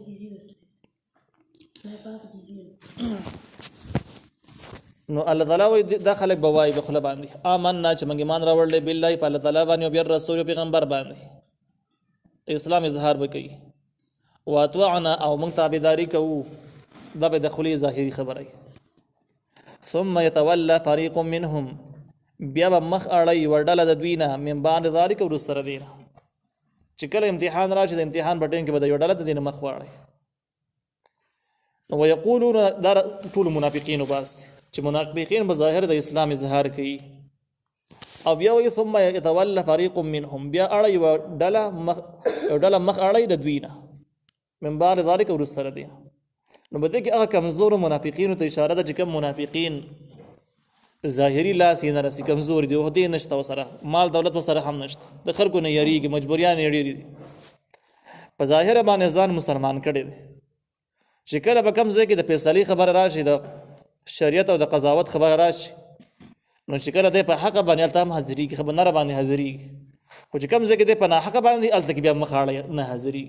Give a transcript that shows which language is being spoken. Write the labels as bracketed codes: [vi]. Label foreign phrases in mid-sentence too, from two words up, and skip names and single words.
[ps] نو الله تعالی وایي دا خلک به وایي په خوله باندې آمنا چې موږ ایمان راوړلی بالله په الله تعالی باندې او بالرسول او پیغمبر باندې د اسلام اظهار به کوي واطعنا او موږ تابعداري کوو دا به د خولې ظاهري خبره [ar] ثم يتولى فريق منهم [ps] بیا به مخ اړی ورډله د دوی نه [ar] من بعد ذلك [ps] وروسته د دې نه چې کله امتحان راشي د امتحان په ټیم کې به د یو ډله د دې نه مخ واړی. نو ویقولون دا ټول منافقینو باس دي چې منافقین به ظاهر د اسلام اظهار کوي او بیا وایي [ar] ثم يتولى فريق منهم [ps] بیا اړی یو ډله مخ اړی د دوی نه [ar] من بعد ذلك [ps] وروسته د دې. نو بده کې هغه کمزور منافقینو ته اشاره ده چې کوم منافقین ظاهری لاس یې نه رسي کمزور دي عہدې نشته ورسره مال دولت ورسره هم نشته د خلکو نه یریږي مجبوریان یې ډېرې دي په ظاهره باندې ځان مسلمان کړی دی چې کله به کوم ځای کې د فیصلې خبره راشي د شریعت او د قضاوت خبره راشي نو چې کله دی په حقه باندې هلته هم حاضرېږي خبرنره باندې حاضرېږي خو چې کوم ځای کې دی په ناحقه باندې هلته کې بیا مخ اړی نه حاضرېږي.